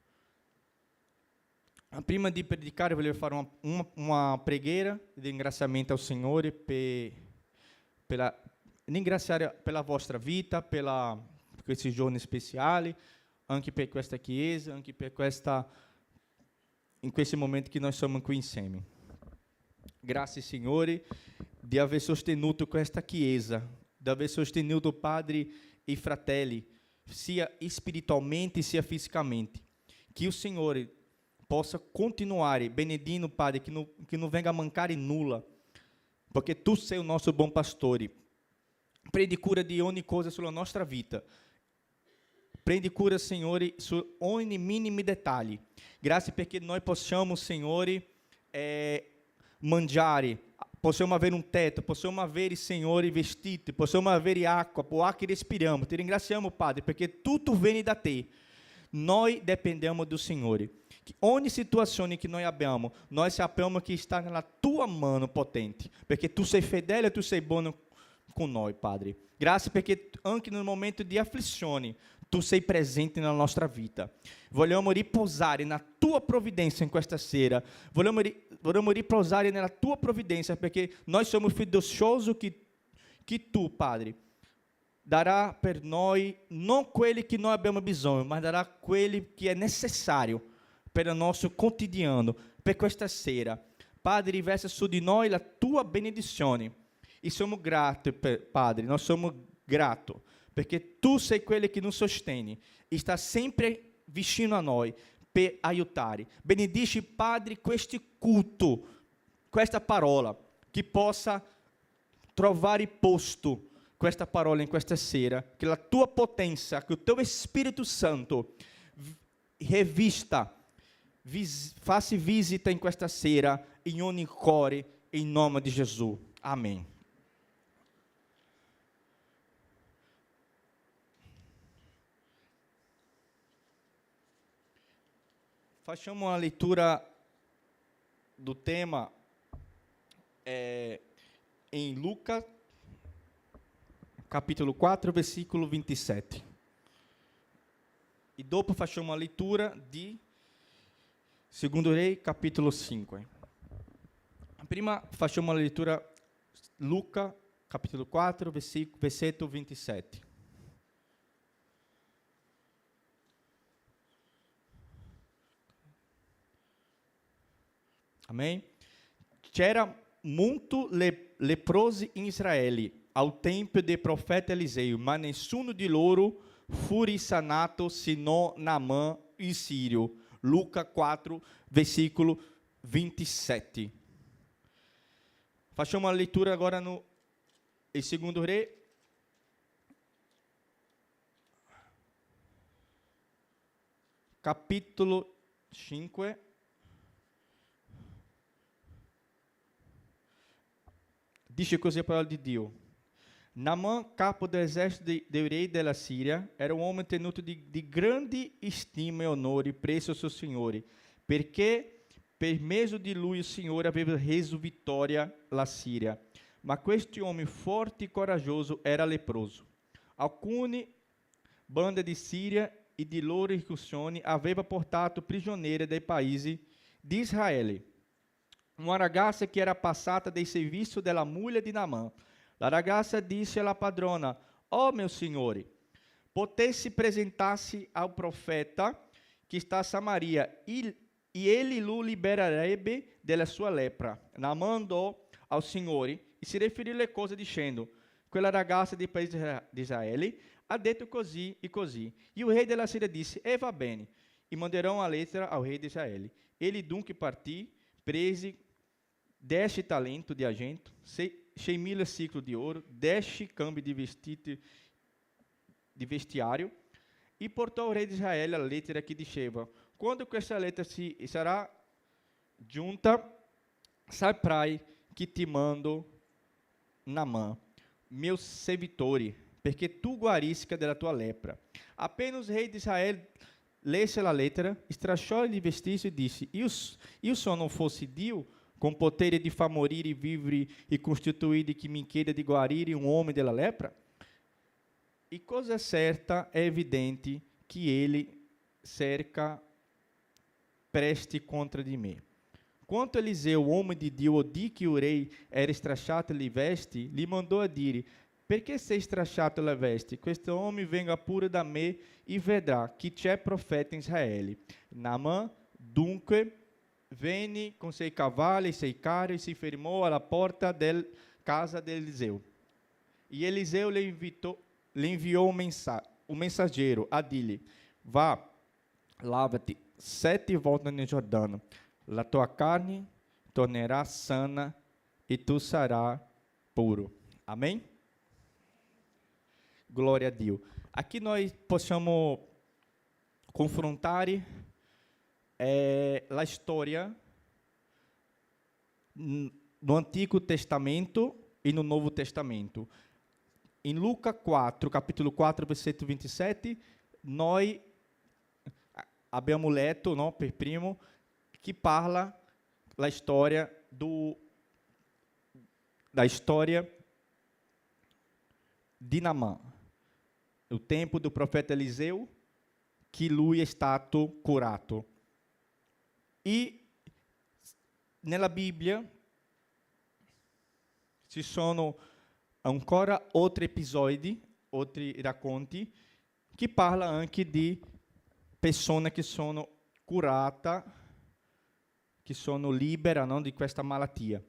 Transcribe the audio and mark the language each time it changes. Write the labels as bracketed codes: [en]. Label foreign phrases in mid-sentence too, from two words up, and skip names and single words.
[it] Prima di predicare voglio fare una preghiera di ringraziamento al Signore per ringraziare per la vostra vita, per questi giorni speciali, anche per questa chiesa, anche per in questi momenti che noi siamo qui insieme. Grazie Signore di aver sostenuto questa chiesa, di aver sostenuto padri e fratelli, sia spiritualmente sia fisicamente. [pt] Que o Senhor possa continuar benedindo, Padre, que não [it] venga a mancare nulla, [pt] porque [it] Tu sei [pt] o nosso bom pastor. [it] Prendi cura di ogni cosa sulla nostra vita. Prendi cura, Signore, su ogni minimo detalhe. Grazie perché noi possiamo, Signore, mangiare, possiamo avere un tetto, possiamo avere, Signore, vestiti, possiamo avere acqua, [pt] o ar [it] che respiriamo. Ti ringraziamo, Padre, perché tutto viene da Te. Noi dipendiamo do Signore. Que ogni situazione [pt] que nós [it] abbiamo, nós sappiamo [pt] que está na [it] Tua mano potente, perché Tu sei fedele e Tu sei buono con noi, Padre. Grazie perché anche [pt] no momento [it] di afflizione, Tu sei presente na nostra vita. Vogliamo riposare na Tua provvidenza in questa sera. Vogliamo riposare nella Tua provvidenza, perché noi siamo fiduciosi che Tu, Padre, darà per noi non quelli che noi abbiamo bisogno, ma darà quelli che è necessario per il nostro quotidiano, per questa sera. Padre, riversa su di noi la Tua benedizione. E siamo grati, Padre, [pt] nós somos gratos, [it] perché Tu sei quello che nos sostiene e sta sempre vicino a noi per aiutare. Benedici, Padre, questo culto, questa parola, che possa trovare posto questa parola in questa sera, che la Tua potenza, che il Tuo Spirito Santo revista, [pt] faça visita [it] in questa sera, in ogni cuore, in nome di Gesù. [pt] Amém. Facciamo uma leitura do tema em Lucas, capítulo 4, versículo 27. E dopo facciamo uma leitura de Secondo Rei, capítulo 5. Prima facciamo uma leitura Lucas, capítulo 4, versículo 27. Amém? [it] C'era muito leprosi in Israele [pt] ao tempo [it] del profeta Eliseu, ma nessuno di loro fu risanato sino Naamã il Sirio. [pt] Lucas 4, versículo 27. Facciamo uma leitura agora no Secondo Re, capítulo 5. [it] Dice così a parola di Dio. [pt] Naamã, capo do exército do rei da Síria, era um homem tenuto de grande estima e honor e preço ao seu Senhor, [it] perché per mezzo di lui [pt] o Senhor [it] aveva reso vitória la Síria. Ma questo [pt] homem forte e corajoso era leproso. [it] Alcune bande di Síria e di loro incursioni aveva portato prigionieri dai paesi di Israele. uma ragazza che era passata dei serviço della moglie di Naamã. La ragazza disse alla padrona: "Oh, meu signore, potessi [pt] presentar-se ao profeta que está a Samaria, e ele [it] lo libererebbe della sua lepra." Naamã andò ao Signore [pt] e se referiu [it] le cose dicendo: "Quella ragazza di paese di Israele ha detto così e così." [pt] E o rei [it] della Síria disse: "E va bene." [pt] E mandaram a lettera ao rei de Israel. Ele [it] dunque partì, prese [pt] 10 talentos de argento, 6.000 ciclos de ouro, 10 câmbios de vestiário, e portou ao rei de Israel a lettera que diceva: [it] "Quando questa lettera sarà giunta, saprai [pt] que te mando Naamã, meu servitore, [it] perché tu guarisca della tua lepra." [pt] Apenas o rei de Israel lesse a lettera, stracciò-lhe vestito e disse: [it] "Io sono fosse Dio, [pt] com potere de [it] far morire e vivere [pt] e constituído que me queira de guarire um homem della lepra?" E coisa certa é evidente que ele cerca preste contra de me. Quanto Eliseu, homem de Dio, udì que o rei [it] era stracciato le vesti, [pt] lhe mandou a dire: [it] "Perché sei stracciato le vesti? Questo homem venga pure da me e vedrà que c'è profeta in Israele." [pt] Naamã, dunque, venne com seus cavalos e seus carros e se firmou [it] alla porta [pt] da casa de Eliseu. E Eliseu lhe enviou um mensageiro a dir-lhe: "Vá, lava-te 7 voltas no Jordão. [it] La tua carne [pt] tornará sana e tu serás puro." Amém? Glória a Deus. Aqui nós possamos confrontar a história no Antigo Testamento e no Novo Testamento. Em Lucas 4, capítulo 4, versículo 27, nós [it] abbiamo letto, [pt] no, [it] per primo, [pt] que parla da história de Naamã, o tempo do profeta Eliseu, que [it] lui è stato curato. E nella Bibbia ci sono ancora altri episodi, altri racconti, che parla anche di persone che sono curate, che sono libere, no, di questa malattia.